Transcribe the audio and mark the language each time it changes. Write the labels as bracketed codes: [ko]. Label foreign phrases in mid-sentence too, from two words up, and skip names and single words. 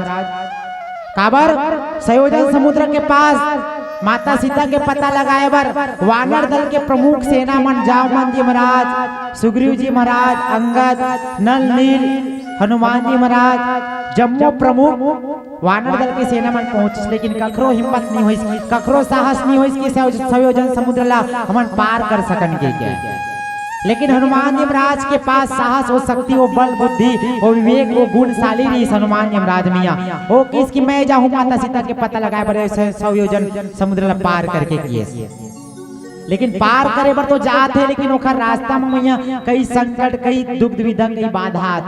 [hne] काबर संयोजन समुद्र के पास माता सीता के पता लगाए बर वानर दल के प्रमुख सेना मन जामन जी महाराज, सुग्रीव जी महाराज, अंगद, नल नील, हनुमान जी महाराज, जम्मू प्रमुख वानर दल के सेना मन पहुंच, लेकिन कखरो हिम्मत नहीं होइस, कखरो साहस नहीं होइस कि संयोजन समुद्र ला हमन पार कर सकन के क्या। लेकिन हनुमान यमराज के पास साहस और शक्ति, वो बल बुद्धि, वो विवेक, वो गुणशाली रही हनुमान यमराज मियाँ। वो किसकी मैं जाऊँ माता सीता के पता लगाए बड़े संयोजन समुद्र ला पार करके किए। लेकिन पार करे बर तो जात है, लेकिन ओखर रास्ता में मैया कई संकट, कई दुख विधा, कई बाधा थे।